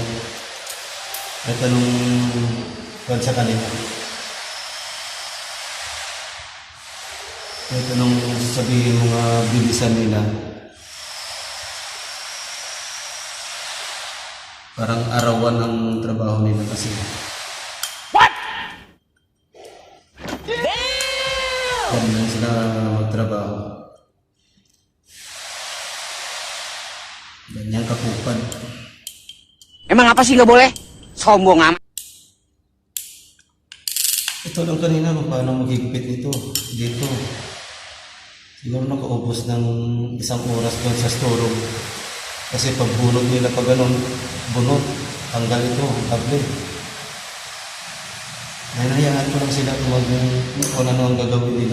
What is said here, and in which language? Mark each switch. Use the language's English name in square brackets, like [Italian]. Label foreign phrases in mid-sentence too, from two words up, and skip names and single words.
[Filipino] May tanong kung sa kanila. May tanong sabihin mga bilisan nila. Parang arawan ang trabaho nila kasi. [English] What? Damn! [Filipino] Ganun sila magtrabaho. Ganyan kapupad. [Indonesian] Emang apa sih nggak boleh? Sombong amat. [Filipino] Ito lang kanina kung paano maghigpit ito dito. Siguro nakaubos ng 1 oras doon sa storeroom. Kasi pag bunot nila pag ganun, bunot, tanggal ito, kable. Hinahayaan ko lang sila kung ano ang gagawin nila.